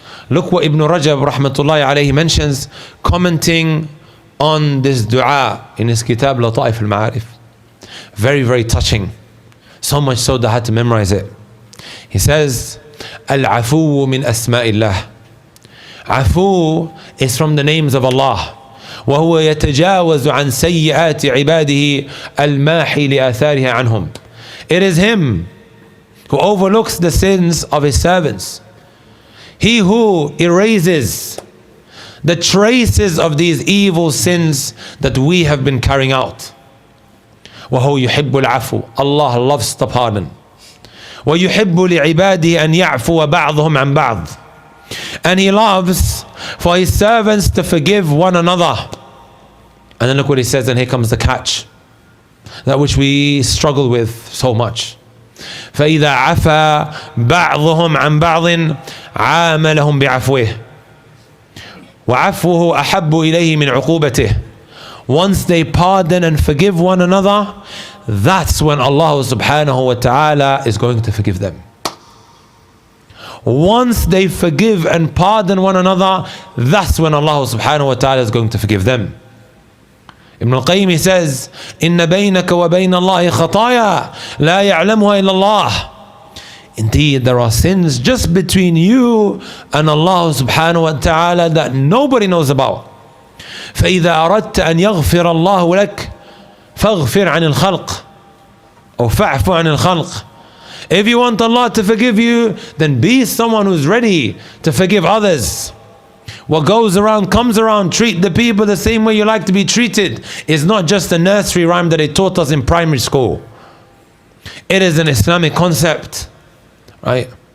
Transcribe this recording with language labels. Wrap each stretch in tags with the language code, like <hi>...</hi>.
<en>Look what Ibn Rajab rahmatullahi alayhi mentions, commenting on this dua in his kitab Lata'if al-Ma'arif. Very, very touching. So much so that I had to memorize it. He says,</en> <ar>Al-Afu min asma'illah.</ar> <en>Afu is from the names of Allah.</en> <ar>وهو يتجاوز عن سيئات عباده الماحي لآثارها عنهم.</ar> <en>It is Him who overlooks the sins of His servants. He who erases the traces of these evil sins that we have been carrying out.</en> <ar>وهو يحب العفو.</ar> <en>Allah loves the pardon.</en> <ar>ويحب لعباده أن يعفو بعضهم عن بعض.</ar> <en>And He loves for His servants to forgive one another. And then look what He says, and here comes the catch, that which we struggle with so much.</en> <ar>فإذا عفا بعضهم عن بعض عاملهم بعفوه وعفوه أحب إليه من عقوبته.</ar> <en>Once they pardon and forgive one another, that's when Allah subhanahu wa ta'ala is going to forgive them. Once they forgive and pardon one another, that's when Allah subhanahu wa ta'ala is going to forgive them. Ibn al-Qayyim, he says,</en> <ar>إِنَّ بَيْنَكَ وَبَيْنَ اللَّهِ خَطَايَا لَا يَعْلَمُهَا إِلَّا اللَّهِ.</ar> <en>Indeed, there are sins just between you and Allah subhanahu wa ta'ala that nobody knows about.</en> <ar>فإذا أردت أن يغفر الله لك فاغفر عن الخلق أو فاعف عن الخلق.</ar> <en>If you want Allah to forgive you, then be someone who's ready to forgive others. What goes around comes around. Treat the people the same way you like to be treated. It's not just a nursery rhyme that they taught us in primary school. It is an Islamic concept, right?</en>